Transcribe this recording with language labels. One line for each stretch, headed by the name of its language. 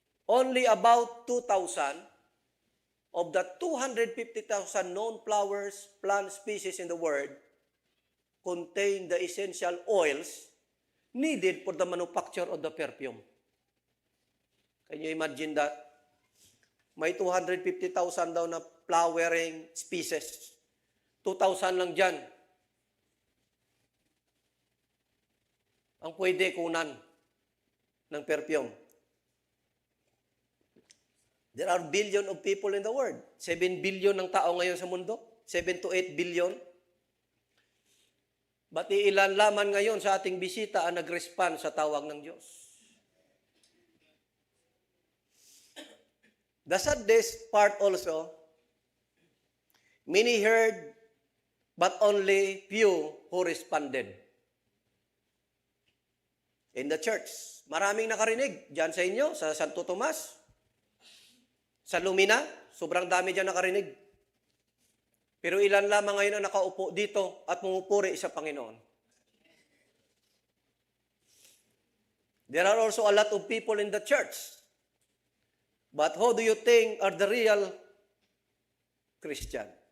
English: Only about 2,000 of the 250,000 known flowers, plant species in the world contain the essential oils needed for the manufacture of the perfume. Can you imagine that?
Filipino: May 250,000 daw na flowering species. 2,000 lang dyan. Ang pwede kunan ng perfume.
English: There are billion of people in the world.
Filipino: 7 billion ng tao ngayon sa mundo. 7 to 8 billion. Ba't ilan laman ngayon sa ating bisita ang nag-respond sa tawag ng Diyos?
English: The saddest part also, many heard, but only few who responded. In the church,
Filipino: maraming nakarinig. Diyan sa inyo, sa Santo Tomas, sa Lumina, sobrang dami diyan nakarinig. Pero ilan lamang ngayon ang nakaupo dito at pumupuri sa Panginoon.
English: There are also a lot of people in the church. But who do you think are the real Christian?